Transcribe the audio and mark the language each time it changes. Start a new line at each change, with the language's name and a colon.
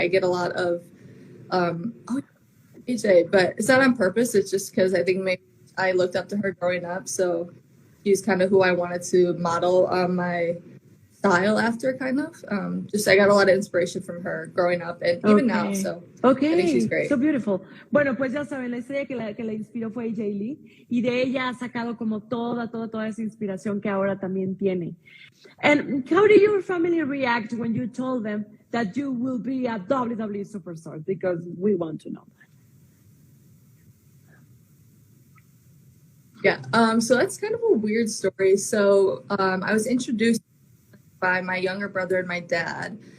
English: I get a lot of, oh, AJ, but it's not on purpose. It's just because I think maybe I looked up to her growing up. So she's kind of who I wanted to model my style after, kind of. I got a lot of inspiration from her growing up and even now. So I think she's great. So beautiful.
Spanish: Bueno, pues ya saben, la estrella que la inspiró fue Jade Lee, y de ella ha sacado como toda esa inspiración que ahora también tiene.
English: And how did your family react when you told them that you will be a WWE superstar? Because we want to know that. Yeah. So that's kind of a weird story. So I was introduced by my younger brother and my dad.